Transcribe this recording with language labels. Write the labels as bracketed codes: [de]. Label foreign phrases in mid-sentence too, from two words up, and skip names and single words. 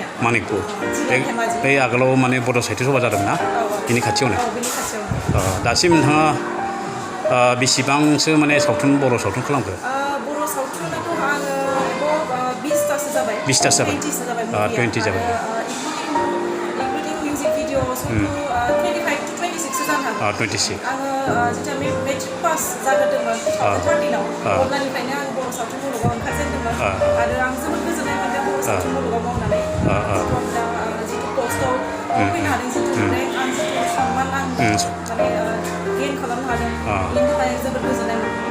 [brx] मानिकपुर। जिल्ला धेमाजि। बै आगोलाव माने बड' साहित्य सभा जादोंमोन ना? बिनि खाथियावनो। औ बिनि खाथियावनो। दासिम नोंथाङा बेसेबांसो माने बर' सावथुन खालामखो? बर' सावथुनाथ' आङो 20तासो जाबाय। 20तासो जाबाय। 20 जाबाय। 20 जाबाय। [en] including music video, 25 to 26 [brx] जानो हागौ। 26। आङो जेब्ला [en] matric pass [brx] जाग्रोदोंमोन 2013 अब्लानिफ्रायनो आं बर' सावथुन मुलुगाव ओंखारजेनदोंमोन आरो आं जोबोद गोजोननाय मोनदों बर' सावथुन मुलुगाव मावनानै। जितु पस्टआव फैनो हादों, जितु रेंक आं जितु सनमान आं माने गेइन खालामनो हादों, बेनि थाखाय जोबोद गोजोननाय मोनदों।